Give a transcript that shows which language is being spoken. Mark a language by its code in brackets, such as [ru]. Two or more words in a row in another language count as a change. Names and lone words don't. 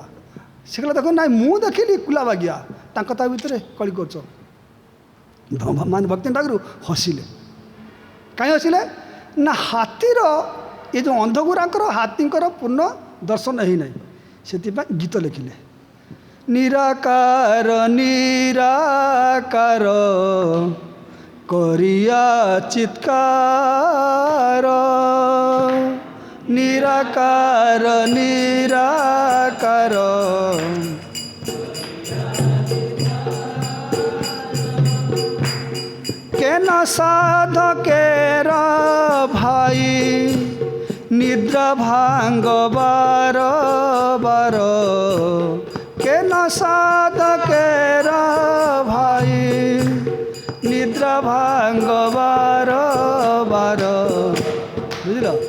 [or] ସେ କହିଲା ଦେଖନ୍ତୁ ନାଇଁ ମୁଁ ଦେଖିଲି କୁଲା ବାଗିଆ। ତାଙ୍କ ତା ଭିତରେ କଳି କରୁଛ। ମାନେ ଭକ୍ତି ଠାକୁର ହସିଲେ। କାହିଁ ହସିଲେ? ନା ହାତୀର ଏ ଯେଉଁ ଅନ୍ଧଗୁରାଙ୍କର ହାତୀଙ୍କର ପୂର୍ଣ୍ଣ ଦର୍ଶନ ହେଇନାହିଁ, ସେଥିପାଇଁ ଗୀତ ଲେଖିଲେ। [bn] নিরাকার নিরাকার করিয়া চিৎকার নিরাকার নিরাকার কেন সাধকের ভাই নিদ্রা ভাঙ বার বার কেন সাধকের ভাই নিদ্রা ভাঙ বার বার বুঝল